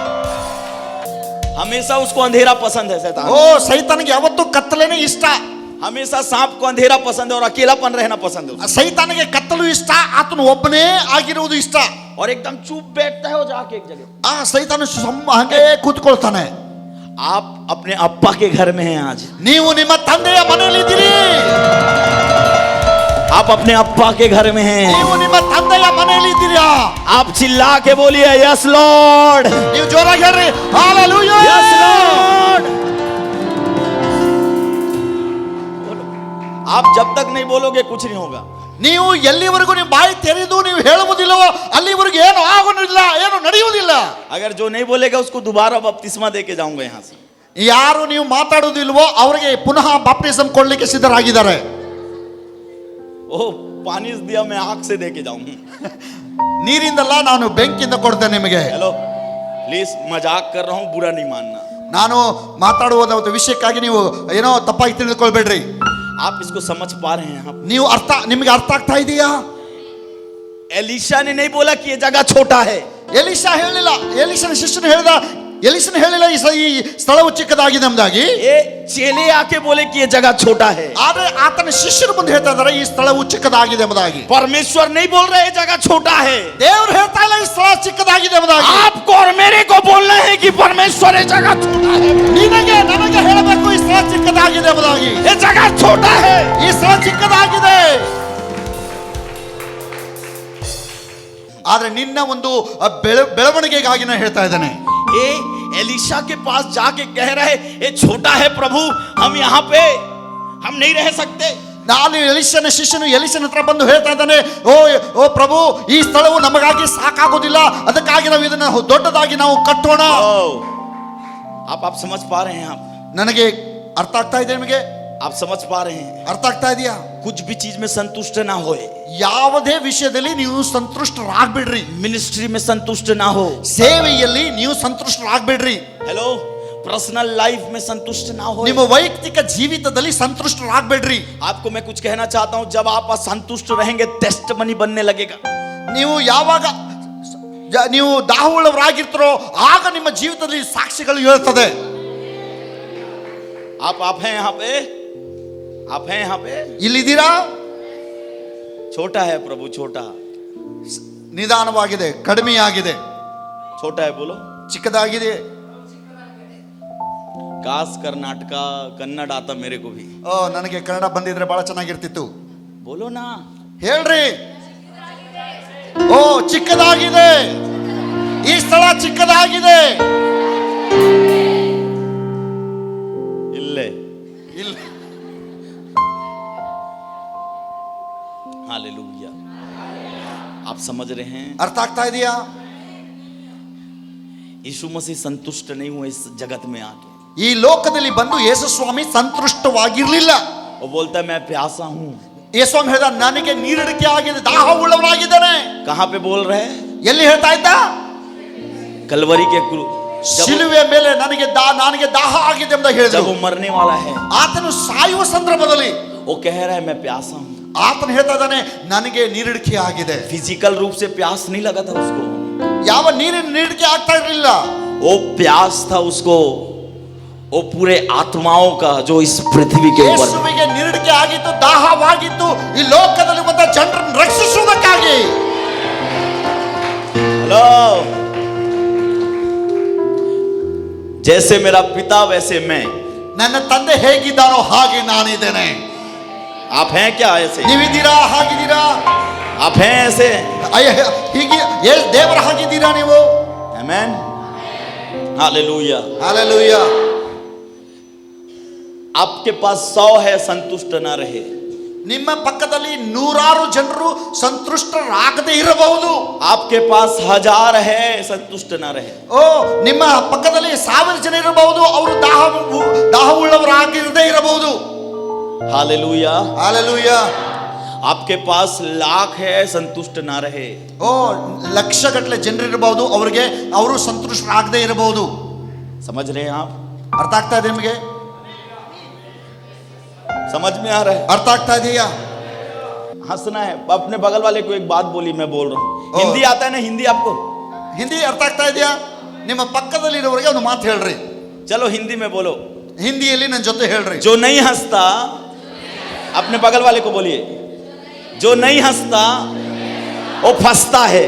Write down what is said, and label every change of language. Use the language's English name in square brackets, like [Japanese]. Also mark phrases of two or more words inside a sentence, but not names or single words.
[Hindi] हमेशा उसको अंधेरा पसंद है शैतान. [Kannada] ಓ ಸೈತಾನಿಗೆ ಯಾವತ್ತೂ ಕತ್ತಲೇನೆ ಇಷ್ಟ. [Hindi] हमेशा सांप को अंधेरा पसंद है और अकेलापन रहना पसंद है. [Kannada] ಸೈತಾನಿಗೆ ಕತ್ತಲು ಇಷ್ಟ, ಆತನು ಒಬ್ಬನೇ ಆಗಿರುವುದು ಇಷ್ಟ. [Hindi] और एकदम चुप बैठता है वो जाके एक जगह. [Kannada] ಆ ಸೈತಾನ ಹಾಗೆ ಕೂತ್ಕೊಳ್ತಾನೆ. [Hindi] आप अपने अप्पा के घर में हैं आज. [Kannada] ನೀವು ನಿಮ್ಮ ತಂದೆಯ ಮನೆಯಲ್ಲಿದ್ದೀರಿ. [Hindi] आप अपने अप्पा के घर में हैं. [Kannada] ನೀವು ನಿಮ್ಮ ತಂದೆಯ ಮನೆಯಲ್ಲಿದ್ದೀರಾ? [Hindi] आप चिल्ला के बोलिए [English] Yes Lord. [Kannada] ನೀವು ಜೋರಾಗಿ ಹೇಳ್ರಿ ಹಾಲೆಲೂಯಾ. [English] Yes Lord. [Hindi] आप जब तक नहीं बोलोगे कुछ नहीं होगा. [Kannada] ನೀವು ಎಲ್ಲಿವರೆಗೂ ನೀವು ಬಾಯಿ ತೆರೆದು ನೀವು ಹೇಳುವುದಿಲ್ಲವೋ ಅಲ್ಲಿವರೆಗೂ ಏನು ಆಗುವುದಿಲ್ಲ, ಏನು ನಡೆಯುವುದಿಲ್ಲ. [Hindi] अगर जो नहीं बोलेगा उसको दोबारा बपतिस्मा देके जाऊंगा यहाँ से. [Kannada] ಯಾರು ನೀವು ಮಾತಾಡುವುದಿಲ್ವೋ ಅವರಿಗೆ ಪುನಃ ಬಾಪ್ಟಿಸಮ್ ಕೊಡ್ಲಿಕ್ಕೆ ಸಿದ್ಧರಾಗಿದ್ದಾರೆ. [Hindi] ओह पानी दिया मैं आग से देके जाऊंगा. [Kannada] ನೀರಿಂದಲ್ಲ, ನಾನು ಬೆಂಕಿಯಿಂದ ಕೊಡ್ತೇನೆ ನಿಮಗೆ. [English] Hello please, [Hindi] मजाक कर रहा हूँ, बुरा नहीं मानना. [Kannada] ನಾನು ಮಾತಾಡುವ ವಿಷಯಕ್ಕಾಗಿ ನೀವು ಏನೋ ತಪ್ಪಾಗಿ ತಿಳಿದುಕೊಳ್ಬೇಡ್ರಿ. [Hindi] आप इसको समझ पा रहे हैं? [Kannada] ನೀವು ನಿಮಗೆ ಅರ್ಥ ಆಗ್ತಾ ಇದೆಯಾ? [Hindi] एलीशा ने नहीं बोला कि ये जगह छोटा है. [Kannada] ಎಲಿಷಾ ಹೇಳಿಲ್ಲ, ಎಲಿಷನ ಶಿಷ್ಯನು ಹೇಳಿದ ಎಲಿಸನ್ ಹೇಳಿಲ್ಲ ಈ ಸ್ಥಳವು ಚಿಕ್ಕದಾಗಿದೆ ಎಂಬುದಾಗಿ. [Hindi] ये चेले आके बोले कि ये जगह छोटा है. [Kannada] ಆದ್ರೆ ಆತನ ಶಿಷ್ಯರು ಮುಂದೆ ಹೇಳ್ತಾ ಇದ್ದಾರೆ ಈ ಸ್ಥಳವು ಚಿಕ್ಕದಾಗಿದೆ ಎಂಬುದಾಗಿ. [Hindi] परमेश्वर नहीं बोल रहे ये जगह छोटा है. [Kannada] ದೇವರು ಹೇಳ್ತಾ ಇಲ್ಲ ಈ ಸ್ಥಳ ಚಿಕ್ಕದಾಗಿದೆ ಎಂಬುದಾಗಿ. [Hindi] आपको और मेरे को बोलना है कि परमेश्वर ये जगह छोटा है. [Kannada] ನಿನಗೆ ನನಗೆ ಹೇಳಬೇಕು ಈ ಸ್ಥಳ ಚಿಕ್ಕದಾಗಿದೆ ಎಂಬುದಾಗಿ. [Hindi] ये जगह छोटा है. [Kannada] ಈ ಸ್ಥಳ ಚಿಕ್ಕದಾಗಿದೆ. ಆದ್ರೆ ನಿನ್ನ ಒಂದು ಬೆಳವಣಿಗೆಗಾಗಿ ನಾನು ಹೇಳ್ತಾ ಇದ್ದೇನೆ. [Hindi] ये एलिशा के पास जाके कह रहे ये छोटा है प्रभु, हम यहाँ पे हम नहीं रह सकते. [Kannada] ನಾನು ಎಲಿಷನ ಶಿಷ್ಯನು ಎಲಿಷನ ಹತ್ರ ಬಂದು ಹೇಳ್ತಾ ಇದ್ದಾನೆ, ಓ ಪ್ರಭು, ಈ ಸ್ಥಳವು ನಮಗಾಗಿ ಸಾಕಾಗೋದಿಲ್ಲ, ಅದಕ್ಕಾಗಿ ನಾವು ಇದನ್ನ ದೊಡ್ಡದಾಗಿ ನಾವು ಕಟ್ಟೋಣ. [Hindi] आप समझ पा रहे हैं? आप [Kannada] ನನಗೆ ಅರ್ಥ ಆಗ್ತಾ ಇದೆ, ನಿಮಗೆ [Hindi] आप समझ पा रहे हैं? [Kannada] ಅರ್ಥ ಆಗ್ತಾ ಇದೆಯಾ? [Hindi] कुछ भी चीज में संतुष्ट ना होए, [Kannada] ಯಾವುದೇ ವಿಷಯದಲ್ಲಿ ನೀವು ಸಂತುಷ್ಟರಾಗಬೇಡ್ರಿ. [Hindi] मिनिस्ट्री में संतुष्ट ना हो, [Kannada] ಸೇವೆಯಲ್ಲಿ ನೀವು ಸಂತುಷ್ಟರಾಗಬೇಡ್ರಿ. [Hindi] हेलो, [English] personal life [Hindi] में संतुष्ट ना हो, [Kannada] ನಿಮ್ಮ ವೈಯಕ್ತಿಕ ಜೀವಿತದಲ್ಲಿ ಸಂತುಷ್ಟರಾಗಬೇಡ್ರಿ. [Hindi] आपको मैं कुछ कहना चाहता हूं, जब आप असंतुष्ट रहेंगे [English] test money [Hindi] बनने लगेगा. [Kannada] ನೀವು ಯಾವಾಗ ನೀವು ದಾಹವುಳ್ಳವರಾಗಿರ್ತಾರೋ ಆಗ ನಿಮ್ಮ ಜೀವಿತದಲ್ಲಿ ಸಾಕ್ಷಿಗಳು ಹೇಳ್ತದೆ. [Hindi] आप हैं यहाँ पे, आप हैं यहाँ पे, [Kannada] ಇಲ್ಲಿದ್ದೀರಾ? [Hindi] छोटा है प्रभु, छोटा, [Kannada] ನಿಧಾನವಾಗಿದೆ, ಕಡಿಮೆಯಾಗಿದೆ, [Hindi] छोटा है बोलो, [Kannada] ಚಿಕ್ಕದಾಗಿದೆ. [Hindi] काश कर्नाटक कन्नड़ आता मेरे को भी. [Kannada] ನನಗೆ ಕನ್ನಡ ಬಂದಿದ್ರೆ ಬಹಳ ಚೆನ್ನಾಗಿರ್ತಿತ್ತು. [Hindi] बोलो ना, [Kannada] ಹೇಳ್ರಿ. ಚಿಕ್ಕದಾಗಿದೆ, ಈ ಸ್ಥಳ ಚಿಕ್ಕದಾಗಿದೆ. इल्ले ಇಲ್ಲ. [Hindi] हालेलुया. आप समझ रहे हैं? [Kannada] ಅರ್ಥ ಆಗ್ತಾ ಇದೆಯಾ? [Hindi] यीशु मसीह संतुष्ट नहीं हुए इस जगत में आके. [Kannada] ಈ ಲೋಕದಲ್ಲಿ ಬಂದು ಯೇಸು ಸ್ವಾಮಿ ಸಂತುಷ್ಟವಾಗಿರ್ಲಿಲ್ಲ. [Hindi] वो बोलता है मैं प्यासा हूं. [Kannada] ಯೇಸು ಸ್ವಾಮಿ ಹೇಳಿದ, ನನಗೆ ನೀರಿಡಿಕೆ ಆಗಿದೆ, ದಾಹವುಳ್ಳವನಾಗಿದ್ದಾನೆ. [Hindi] कहां पे बोल रहे हैं? [Kannada] ಎಲ್ಲಿ ಹೇಳ್ತಾ ಇದ್ದ? [Hindi] कलवरी के [Kannada] ಶಿಲುವೆ ಮೇಲೆ ನನಗೆ ದಾಹ ಆಗಿದೆ ಅಂತ [Hindi] जब [Kannada] ಹೇಳಿದ್ರು. [Hindi] वो मरने वाला है, [Kannada] ಆತನು ಸಾಯುವ ಸಂದರ್ಭದಲ್ಲಿ [Hindi] वो कह रहा है मैं प्यासा हूं. [Kannada] ಆತನು ಹೇಳ್ತಾ ಇದ್ದಾನೆ, ನನಗೆ ನೀರಿಡಿಕೆ ಆಗಿದೆ. [Hindi] फिजिकल रूप से प्यास नहीं लगा था उसको, [Kannada] ಯಾವ ನೀರಿನ ನೀರಿಡಿಕೆ ಆಗ್ತಾ ಇರಲಿಲ್ಲ. [Hindi] वो प्यास था उसको वो पूरे आत्माओं का जो इस पृथ्वी के ऊपर. [Kannada] ಯೇಸುವಿಗೆ ನೀರಿಡಿಕೆ ಆಗಿತ್ತು, ದಾಹವಾಗಿತ್ತು ಈ ಲೋಕದಲ್ಲಿ ಬಂದ ಜನರನ್ನು ರಕ್ಷಿಸುವುದಕ್ಕಾಗಿ. [Hindi] हेलो, जैसे मेरा पिता वैसे मैं. [Kannada] ನನ್ನ ತಂದೆ ಹೇಗಿದ್ದಾನೋ ಹಾಗೆ ನಾನಿದ್ದೇನೆ. [Hindi] आप हैं क्या ऐसे? [Kannada] ನೀವಿದ್ದೀರಾ? ಹಾಗಿದ್ದೀರಾ? [Hindi] आप हैं ऐसे? [Kannada] ಹೀಗೆ ದೇವರ ಹಾಗಿದ್ದೀರಾ ನೀವು? [Hindi] आमेन, हालेलुया. [Kannada] ಹಾಲೆಲೂಯಾ. [Hindi] आपके पास 100 है, संतुष्ट ना रहे. [Kannada] ನಿಮ್ಮ ಪಕ್ಕದಲ್ಲಿ ನೂರಾರು ಜನರು ಸಂತುಷ್ಟರಾಗದೇ ಇರಬಹುದು. [Hindi] आपके पास 1000 है, संतुष्ट ना रहे. [Kannada] ನಿಮ್ಮ ಪಕ್ಕದಲ್ಲಿ 1000 ಜನ ಇರಬಹುದು, ಅವರು ದಾಹವುಳ್ಳವರಾಗಿರದೇ ಇರಬಹುದು. [Hindi] हालेलुया. [Kannada] ಹಾಲೆಲೂಯಾ. [Hindi] आपके पास 1,00,000 है, संतुष्ट ना रहे. [Kannada] ಲಕ್ಷಗಟ್ಟಲೆ ಜನರು ಇರಬಹುದು, ಅವರು ಸಂತುಷ್ಟರಾಗದೇ ಇರಬಹುದು. [Hindi] समझ रहे हैं आप? [Kannada] ಅರ್ಥ ಆಗ್ತಾ ಇದೆ ನಿಮಗೆ? [Hindi] समझ में आ रहा है? [Kannada] ಅರ್ಥ ಆಗ್ತಾ ಇದೆಯಾ? [Hindi] हंसना है. अपने बगल वाले को एक बात बोली, मैं बोल रहा हूँ. हिंदी आता है ना? हिंदी आपको [Kannada] ಹಿಂದಿ ಅರ್ಥ ಆಗ್ತಾ ಇದೆಯಾ? ನಿಮ್ಮ ಪಕ್ಕದಲ್ಲಿರೋರಿಗೆ ಒಂದು ಮಾತು ಹೇಳ್ರಿ. [Hindi] चलो हिंदी में बोलो. [Kannada] ಹಿಂದಿಯಲ್ಲಿ ನನ್ನ ಜೊತೆ ಹೇಳ್ರಿ. [Hindi] जो नहीं हंसता, अपने बगल वाले को बोलिए, जो नहीं हंसता वो फंसता है.